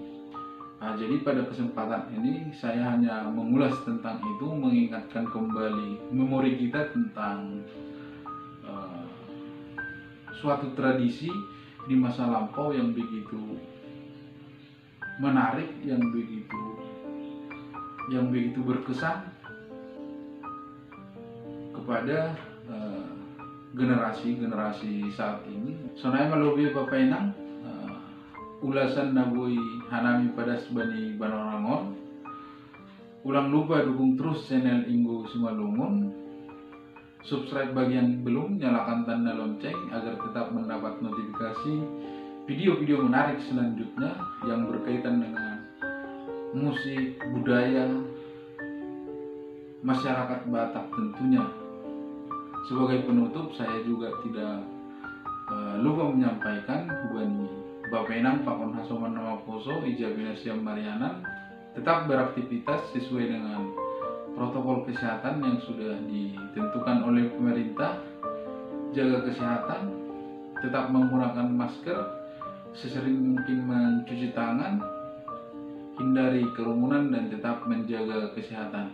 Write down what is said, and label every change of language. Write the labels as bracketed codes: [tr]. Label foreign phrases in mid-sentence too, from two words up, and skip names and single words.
[id] Jadi pada kesempatan ini saya hanya mengulas tentang itu, mengingatkan kembali memori kita tentang suatu tradisi di masa lampau yang begitu menarik, yang begitu berkesan kepada generasi saat ini. [bts] Sonai malobi papainang ulasan nabui hanami padas bani Banorangon. Ulang lupa [id] dukung terus channel Inggo Simalungun. Subscribe bagi yang belum, nyalakan tanda lonceng agar tetap mendapat notifikasi video-video menarik selanjutnya yang berkaitan dengan musik, budaya, masyarakat Batak tentunya. Sebagai penutup, saya juga tidak lupa menyampaikan [bts] hubani Bapenang Pakon Hasoman Nama Poso Ijabina Siam Marianan [id] tetap beraktivitas sesuai dengan protokol kesehatan yang sudah ditentukan oleh pemerintah. Jaga kesehatan, tetap menggunakan masker, sesering mungkin mencuci tangan, hindari kerumunan dan tetap menjaga kesehatan.